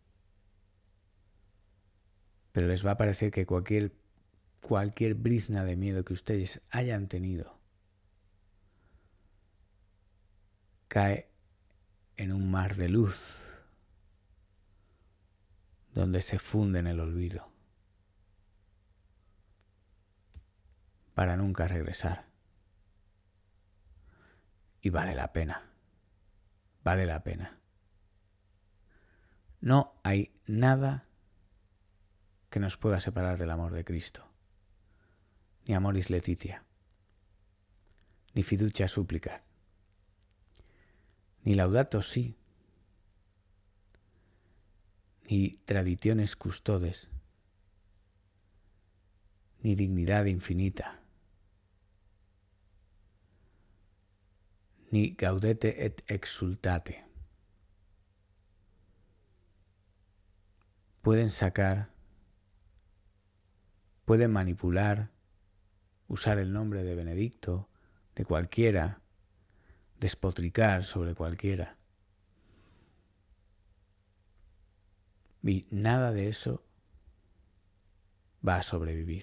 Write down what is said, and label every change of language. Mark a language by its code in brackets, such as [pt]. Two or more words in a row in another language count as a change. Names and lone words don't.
[es] Pero les va a parecer que cualquier brizna de miedo que ustedes hayan tenido cae en un mar de luz donde se funde en el olvido para nunca regresar. Y vale la pena, vale la pena. No hay nada que nos pueda separar del amor de Cristo, ni amoris laetitia, ni fiducia supplicat, ni laudato si, ni traditiones custodes, ni dignidad infinita, ni gaudete et exultate. Pueden manipular, usar el nombre de Benedicto, de cualquiera, despotricar sobre cualquiera. Y nada de eso va a sobrevivir.